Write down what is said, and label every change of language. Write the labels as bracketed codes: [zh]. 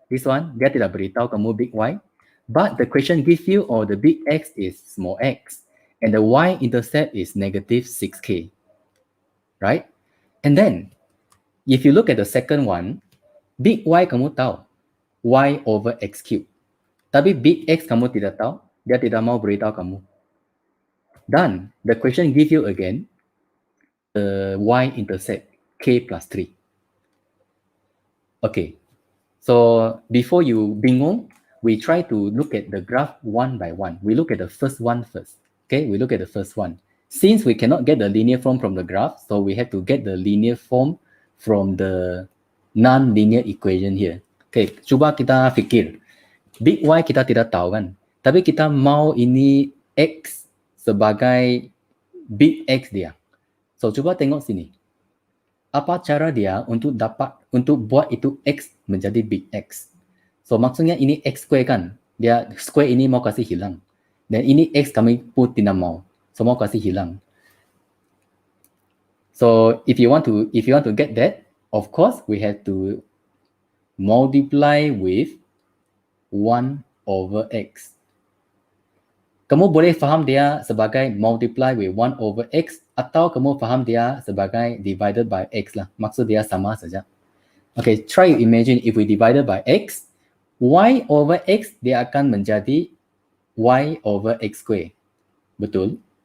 [en] This one, [ms] dia tidak beritahu kamu big Y. [en] But the question gives you, or the big X is small x. And the Y-intercept is negative 6K. right? And then, if you look at the second one, big Y [ms] kamu tahu, [en] Y over X cube. [ms] Tapi big X kamu tidak tahu, dia tidak mau beritahu kamu. [en] Dan the question give you again, the Y-intercept, K plus 3. Okay, so before you bingung, we try to look at the graph one by one. We look at the first one first. Okay, we look at the first one. Since we cannot get the linear form from the graph, so we have to get the linear form from the non-linear equation here. [ms] Okay, cuba kita fikir. Big Y kita tidak tahu kan? Tapi kita mau ini X sebagai big X dia. So, cuba tengok sini. Apa cara dia untuk buat itu X menjadi big X? So, maksudnya ini X square kan? Dia square ini mau kasih hilang. Dan ini X kami pun tidak mau. So, mau kasih hilang. [en] So, if you want to get that, of course, we have to multiply with 1 over X. [ms] Kamu boleh faham dia sebagai [en] multiply with 1 over X [ms] atau kamu faham dia sebagai [en] divided by X [ms] lah. Maksud dia sama saja. [en] Okay, try to imagine if we divided by X, Y over X [ms] dia akan menjadi [en] Y over X square. [ms] Betul?